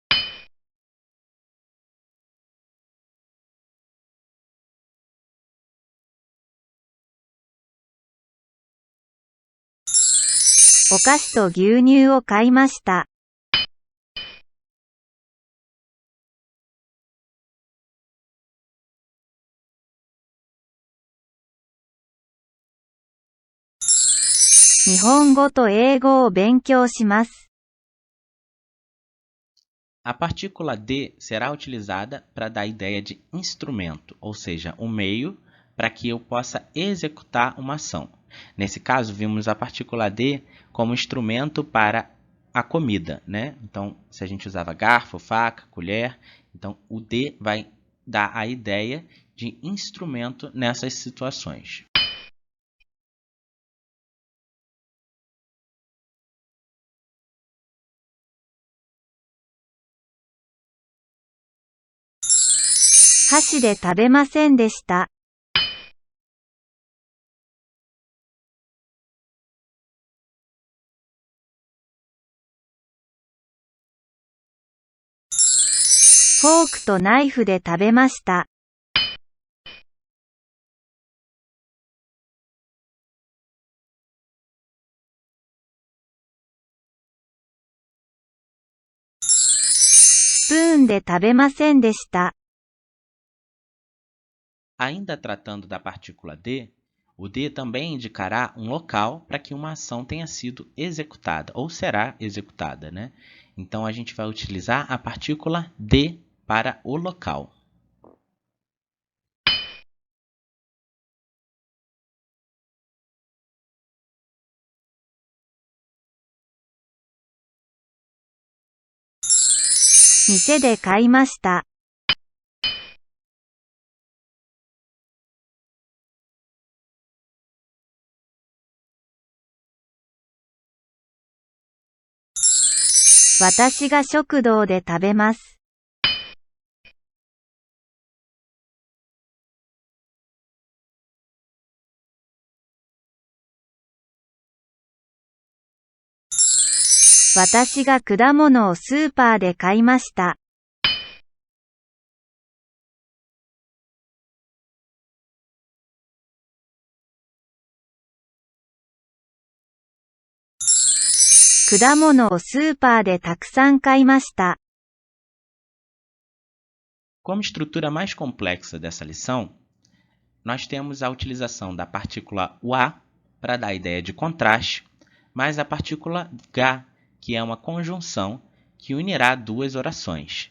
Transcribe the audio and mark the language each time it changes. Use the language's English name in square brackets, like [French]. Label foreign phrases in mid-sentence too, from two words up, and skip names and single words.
[Japanese] お菓子と牛乳を買いました。日本語と英語を勉強します。 [Portuguese] A partícula de será utilizada para dar a ideia de instrumento, ou seja, um meio para que eu possa executar uma ação. Nesse caso, vimos a partícula de como instrumento para a comida, né? Então, se a gente usava garfo, faca, colher, então o de vai dar a ideia de instrumento nessas situações. [Japanese] 箸で食べませんでした. フォークとナイフで食べました. スプーンで食べませんでした. [Portuguese] Ainda tratando da partícula de, o de também indicará um local para que uma ação tenha sido executada ou será executada, né? Então a gente vai utilizar a partícula de para o local. [Japanese] 店で買いました. 私が食堂で食べます. 私が果物をスーパーで買いました. 果物をスーパーでたくさん買いました. [Portuguese] Como estrutura mais complexa dessa lição, nós temos a utilização da partícula wa para dar a ideia de contraste, mais a partícula ga, que é uma conjunção que unirá duas orações.